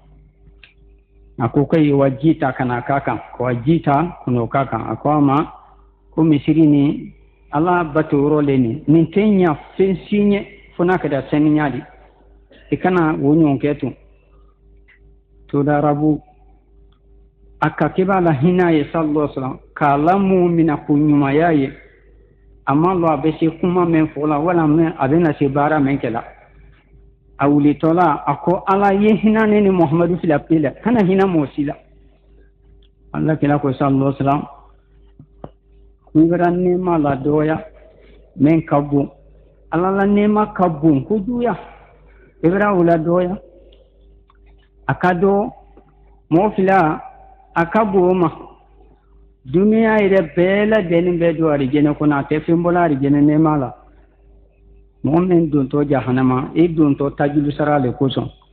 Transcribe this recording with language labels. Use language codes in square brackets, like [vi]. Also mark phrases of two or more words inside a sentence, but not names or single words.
[bm] a ko ka ye wa ji ta ka na k'a kan ka wa ji ta ka n'o k'a kan a ko a ma ko misiri ni ala bato yɔrɔ le nin tɛ ɲa fɛn si ɲɛ fo n'a kɛra saniya de i kana o ɲɔgɔn kɛ tun to da arabu a ka kɛ b'a la hinɛ ye [ar] صلى الله عليه وسلم [bm] k'a lamu mina ko ɲumanya ye a ma lɔ a bɛ se kuma min fɔ la walima a bɛna se baara min kɛ la a wulitɔla a ko ala ye hinɛ ne ni muhamadu fila pe la kana hinɛ mɔgɔ si la ala kira ko [ar] صلى الله عليه وسلم [bm] kun kɛra nɛɛma la dɔgɔya min ka bon ala la nɛɛma ka bon kojuguya i bɛra o la dɔgɔya a ka dɔ mɔgɔ fila a ka bon o ma duniya yɛrɛ bɛɛ lajɛlen bɛ don arijɛnɛ kɔnɔ a tɛ fɛn bɔla arijɛnɛ nɛɛma la mɔgɔ min dontɔ jahanama i dontɔ tajulu sara le kosɔn